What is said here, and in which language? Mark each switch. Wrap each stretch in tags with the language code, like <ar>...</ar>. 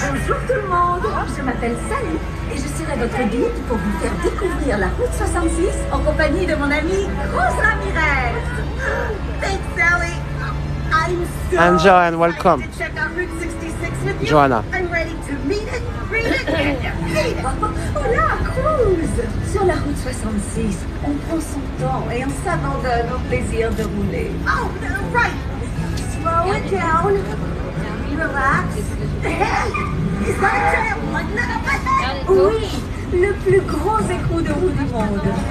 <fr>Bonjour tout le monde, je m'appelle Sally et je serai votre guide pour vous faire découvrir la route 66 en compagnie de mon amie Rose Ramirez.</fr> <en>Thanks, Sally. I'm so And Joanne, welcome. excited to check out Route 66 with you. Joanna. I'm ready to meet it, read it, and defeat it.</en> <es>Hola, Cruz.</es> <fr>Sur la route 66, on prend son temps et on s'abandonne au plaisir de rouler.</fr> <en>Oh, right. Slow it down. Relax. Hey, is that a trail?</en> <fr>Oui, le plus gros écrou de roue du monde.</fr>